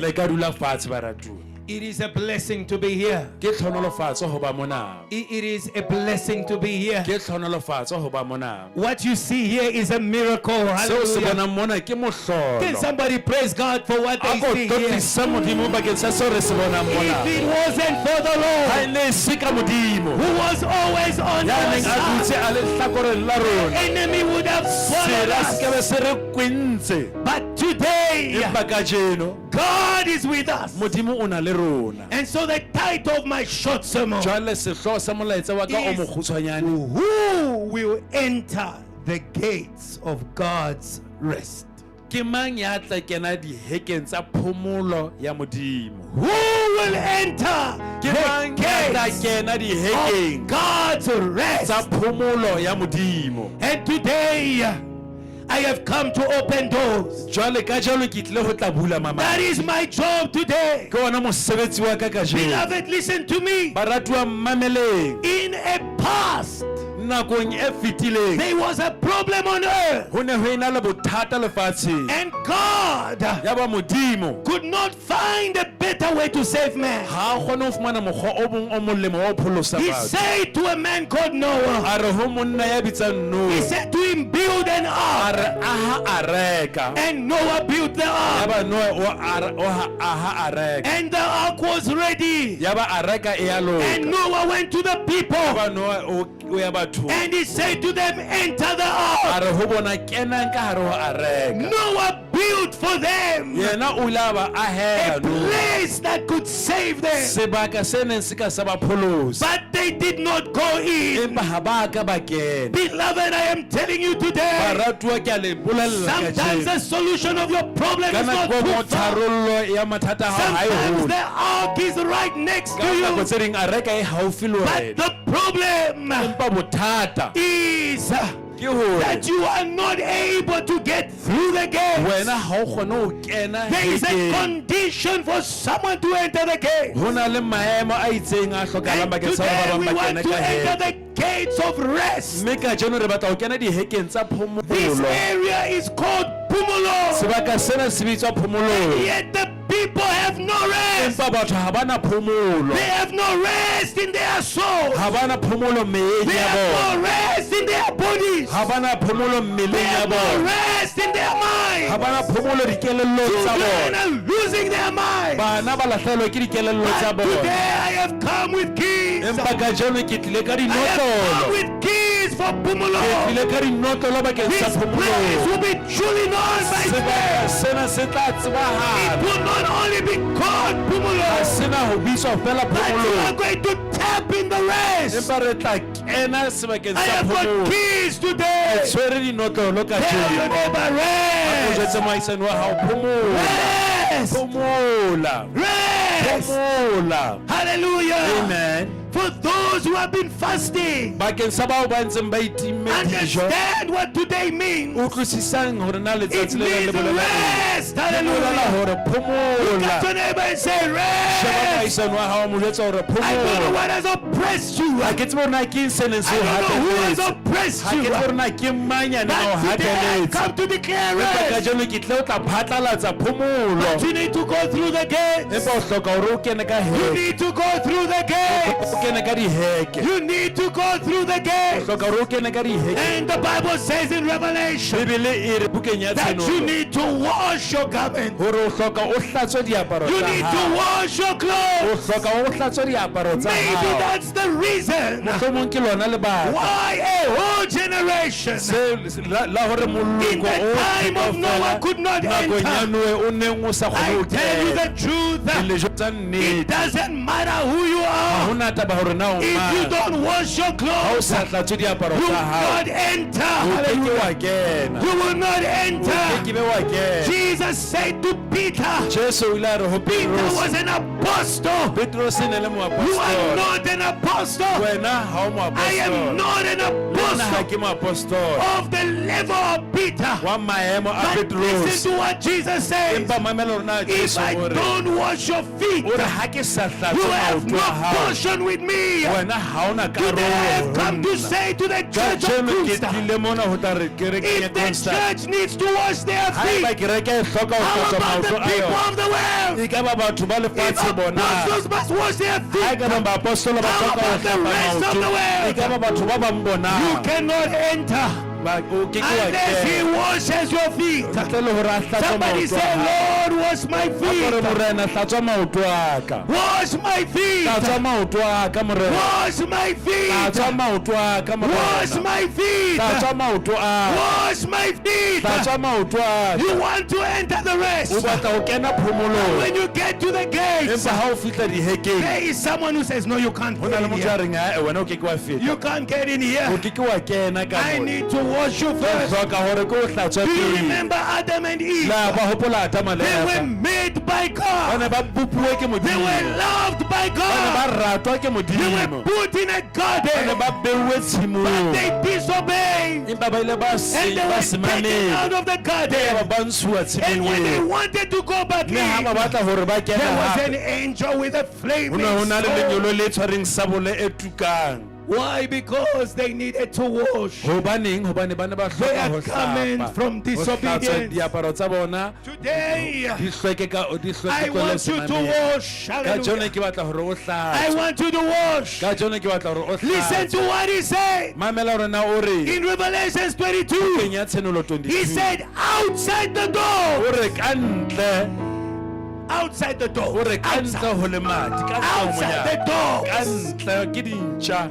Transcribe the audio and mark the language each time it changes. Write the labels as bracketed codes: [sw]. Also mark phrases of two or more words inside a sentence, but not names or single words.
[st] Le ka dula fatshe baratuwa. [en] It is a blessing to be here. [st] Ke tlhonolofatso ho ba mona. [en] It is a blessing to be here. [st] Ke tlhonolofatso ho ba mona. [en] What you see here is a miracle. [st] Seo se Hallelujah. bonang mona ke [en] Can [st] mohlolo. [en] somebody praise God for what they [st] Ako [en] see here? [st] totlisa modimo bakeng sa seo re se bonang mona. [en] If it wasn't for the [st] Ha e [en] Lord, [st] ne e se ka modimo [en] who was always on [st] ya [en] our [st] neng a dutse [en] side, [st] a le hlakoreng la rona, [en] enemy would have swallowed [st] sera se [en] us. [st] ka be se re kwentse. [en] But today, [st] Empa kajeno [en] God is with us. [st] modimo o na le rona. [en] And so the title of my short sermon, [st] Jwale sehlooho sa molaetsa wa ka o [en] Is- [st] mokgutshwanyane, [en] who will enter the gates of God's rest? [st] ke mang ya tla kena dihekeng tsa phomolo ya modimo? [en] Who will enter [st] Ke [en] the [st] mang ya tla [en] gates [st] kena [en] of [st] dihekeng [en] God's rest? [st] tsa phomolo ya modimo? [en] And today, I have come to open doors. [st] Jwale ka jalo ke tlile ho tla bula [en] That [st] mamati. [en] is my job today. [st] Ke ona mosebetsi wa ka kajeno. [en] Beloved, listen to me. [st] Baratuwa mmameleng, [en] In a past, [st] nakong e fetileng [en] there was a problem on earth, [st] ho ne ho ena le bothata lefatsheng. [en] and God [st] Ya ba modimo [en] could not find a better way to save man. [st] ha a kgone ho fumana mokgwa o mong o molemo wa ho pholosa [en] He [st] batho. [en] said to a man called Noah, [st] A re ho monna ya bitsang [en] he [st] Noa, [en] said to him, build an [st] a [en] ark. [st] re aha a reka. [en] And Noah built the [st] Ya [en] ark. [st] ba Noa o aha a reka. [en] And the ark was ready. [st] Ya ba a reka e ya [en] And [st] loka. [en] Noah went to the [st] Ya [en] people. [st] ba Noa o ya batho. [en] And he said to them, enter the [st] A [en] ark. [st] re ho bona kenang ka hare ho a reka. [en] Noah built for them [st] Yena o ile a ba [en] a [st] ahela Noa [en] place that could save them. [st] sebaka se neng se ka sa ba pholosa. [en] But they did not go in. [st] Empa ha ba ka ba kena. [en] Beloved, I am telling you today, [st] Baratuwa ke a le bolella [en] sometimes [st] kajeno. [en] the solution of your problem [st] Ka [en] is not [st] nako mo [en] too far. [st] tharollo ya mathata a hao ha e [en] Sometimes [st] hole. [en] the ark is right next to [st] Ka nako [en] you. [st] tse ding a reka e haufi le [en] But [st] wena. [en] the problem [st] Empa bothata [en] is [st] ke hore [en] that you are not able to get through the gate. [st] wena ha o kgone ho kena [en] There is a [st] hekeng. [en] condition for someone to enter the gate. [st] Ho na le maemo a itseng a hlokahalang [en] And [st] bakeng sa hore [en] today [st] ba [en] we [st] bang ba [en] want [st] kene [en] to [st] ka [en] enter [st] heke. [en] the gates of rest. [st] Mme ka jeno re batla ho kena dihekeng tsa [en] This [st] phomolo. [en] area is called Pumulo. [st] Sebaka sena se bitswa phomolong. [en] Yet the people have no rest. [st] Empa batho ha bana phomolo. [en] They have no rest in their souls. [st] Ha bana phomolo meyeng [en] They [st] ya [en] have [st] bona. [en] no rest in their bodies. [st] Ha bana phomolo [en] They [st] mmeleng ya [en] have no [st] bona. [en] rest in their [st] Ha [en] mind. [st] bana phomolo dikelellong tsa [en] Children [st] bona. [en] are losing their mind. [st] Bana ba lahlehelwa ke dikelello tsa [en] But today [st] bona. [en] I have come with keys. [st] Empa ka jeno ke tlile ka [en] I have come [st] dinotlolo. [en] with keys for Ke Pumulo. [st] tlile ka dinotlolo bakeng [en] This [st] sa [en] place [st] phomolong. [en] will be truly known by [st] Sebaka [en] name. [st] sena se tla [en] It [st] tsebahala. [en] will not only be called [st] Ha [en] Pumulo, [st] sena ho bitswa fela [en] but you are [st] phomolong. [en] going to tap in the rest. [st] Empa re tla kena sebakeng [en] I [st] sa [en] have got [st] phomolo. [en] keys today. [st] Tshwere dinotlolo ka [en] Tell your [st] jeno. [en] neighbor, [st] O [en] rest. [st] jwetse moahisane wa hao phomola. [en] Rest. [st] Phomola. [en] Rest. [st] Phomola. Hallelujah. Amen. [en] For those who have been fasting, [st] Bakeng sa bao ba ntseng ba itimme dijo. [en] understand what today means. [st] Utlwisisang hore na [en] It [st] letsatsi le leng [en] means [st] le bolela eng. [en] rest. [st] Le bolela Hallelujah. hore [en] Look [st] phomola. [en] at your neighbor and say, [st] Sheba [en] rest. [st] moahisane wa hao mo jwetsa hore [en] I don't know [st] phomola. [en] what has oppressed you. [st] Ha ke tsebe hore na ke eng se neng se [en] I [st] o [en] don't know who has [st] hatelletse. [en] oppressed [st] Ha ke [en] you. [st] tsebe hore na ke mang ya neng a o [en] But today I [st] hatelletse. [en] come to declare [st] Empa ka [en] rest. [st] jeno ke tlile ho tla phatlalatsa phomolo. [en] But you need to go through the gates. [st] Empa o hloka hore o kene ka [en] You [st] heke. [en] need to go through the gates. [st] O kene ka diheke. [en] You need to go through the [st] O [en] gates. [st] hloka hore o kene ka diheke. [en] And the Bible says in Revelation [st] Bibele e re bukeng ya [en] that you [st] tsheno [en] need to wash your garment. [st] hore o hloka o hlatswe diaparo [en] You [st] tsa [en] need to [st] hao. [en] wash your [st] O [en] clothes. [st] hloka o hlatswe diaparo tsa [en] Maybe [st] hao. [en] that's that's the reason [st] mohlomong ke lona lebaka [en] why a whole generation [st] la hore [en] in the time of Noah could not [st] nakong ya [en] enter. [st] Noe o neng o sa kgone [en] I [st] ho [en] tell you the truth, [st] dilejo tsa [en] it [st] nnete [en] doesn't matter who you [st] ha [en] are. [st] hona taba hore na o [en] If you [st] mang [en] don't wash your [st] ha o [en] clothes, [st] sa hlatswe diaparo [en] you will [st] tsa hao [en] not enter. [st] o ke ke wa Hallelujah. kena [en] You will not [st] o ke [en] enter. [st] ke be wa kena [en] Jesus said to Peter, [st] Jesu o ile a re ho [en] Peter [st] Petros [en] was an apostle. [st] Petros e ne le [en] You are [st] moapostole [en] not an apostle. [st] wena ha o [en] I am [st] moapostole [en] not an [st] le nna ha [en] apostle [st] ke moapostole [en] of the level of Peter. [st] wa maemo a [en] But [st] Petros [en] listen to what Jesus says. [st] empa mamela hore na [en] If [st] Jesu [en] I [st] o re [en] don't wash your feet, [st] o re ha ke sa [en] you [st] hlatswe [en] have [st] maoto [en] no [st] a hao [en] portion with me. [st] wena ha ona [en] Today I have come to [st] karolo [en] say to the [st] ka [en] church of [st] jeno ke [en] Kiluba, [st] tlile mona ho tla re kereke [en] if [st] ya [en] the [st] Constant [en] church needs to wash their [st] ha eba [en] feet, [st] kereke e hloka ho [en] how [st] hlatswa [en] about the [st] maoto a [en] people [st] yona [en] of the world? [st] e ka ba batho ba [en] If [st] lefatshe bona [en] apostles must wash their [st] ha [en] feet, [st] ka ba baapostolo ba [en] how [st] hloka ho [en] about the [st] hlapa [en] rest of the [st] maoto [en] world? [st] e ka ba batho ba bang bona [en] You cannot enter [st] o ke ke wa [en] unless he [st] kena [en] washes your feet. [st] ntle le hore a hlatswe [en] Somebody [st] maoto a [en] say, [st] hao [en] Lord, wash my [st] a kore [en] feet. [st] morena hlatswa maoto a ka [en] Wash my [st] hlatswa [en] feet. [st] maoto a ka morena [en] Wash my feet. [st] hlatswa maoto a ka [en] Wash [st] morena [en] my feet. [st] hlatswa maoto a [en] Wash my feet. [st] hlatswa maoto a [en] You want to enter the [st] o [en] rest. [st] batla ho kena phomolong [en] When you get to the gates, [st] empa ha o fihla dihekeng [en] there is someone who says, no, you can't [st] ho [en] get [st] na le [en] in [st] motho a [en] here. [st] reng ae wena o ke ke wa feta [en] You can't get in [st] o [en] here. [st] ke ke wa kena ka [en] I [st] mona [en] need to wash you [st] o [en] first. [st] hloka hore ke o hlatswe [en] Do you [st] pele [en] remember Adam and Eve? [st] la ba hopola Adama le [en] They were [st] Eva [en] made by [st] ba [en] God. [st] ne ba bopuwe ke [en] They [st] modimo [en] were loved by [st] ba ne ba [en] God. [st] ratwa ke [en] They [st] modimo [en] were put in a [st] ba ne [en] garden. [st] ba beuwe [en] But [st] tshimong [en] they disobeyed. [st] empa ba ile ba [en] And they [st] ba [en] were taken [st] semaneng [en] out of the [st] ba [en] garden. [st] ba ntshuwa [en] And [st] tshimong [en] when they [st] eo [en] wanted to go back [st] mme ha ba [en] in, [st] batla hore ba kena [en] there was an [st] hape [en] angel with a [st] ho [en] flaming [st] ne ho na le [en] sword. [st] lenyolo le tshwareng sabole e tukang [en] Why? Because they needed to wash [st] hobaneng hobane ba ne ba hloka [en] their [st] ho [en] garment from [st] hlapa ho hlatswa [en] disobedience. [st] diaparo tsa bona [en] Today. [st] di hlweke [en] I want you to wash. [st] ka jone Hallelujah. ke batla hore o [en] I [st] hlatswe [en] want you to wash. [st] ka jone ke batla hore o [en] Listen [st] hlatswe [en] to what he said [st] mamela hore na o re [en] in Revelations 22. [st] keng ya tshenolo 22 [en] He said, outside the door, [st] o re ka ntle [en] outside the door, [st] o re ka ntle ho le madi ka ntle ho [en] outside the [st] monyako [en] door, [st] ka ntle ke dintja